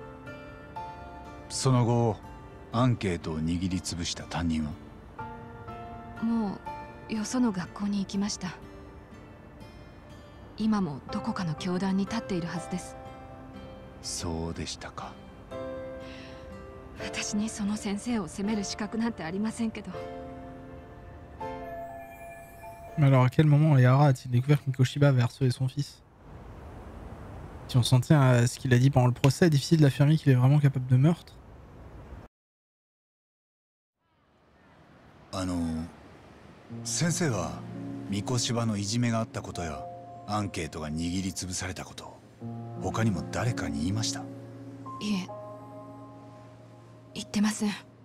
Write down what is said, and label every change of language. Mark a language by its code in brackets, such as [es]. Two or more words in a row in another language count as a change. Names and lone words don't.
[ja] その後アンケートを握りつぶした担任はもうよその学校に行きました。今もどこかの教壇に立っているはずです。そうでしたか。私にその先生を責める資格なんてありませんけど。 [fr] Mais alors à quel moment Yara a-t-il découvert que Mikoshiba avait harcelé son fils? Si on s'en tient à ce qu'il a dit pendant le procès, difficile d'affirmer qu'il est vraiment capable de meurtre. [ja] 先生は三越芝のいじめがあったことやアンケートが握りつぶされたこと他にも誰かに言いました？いえ、言ってません。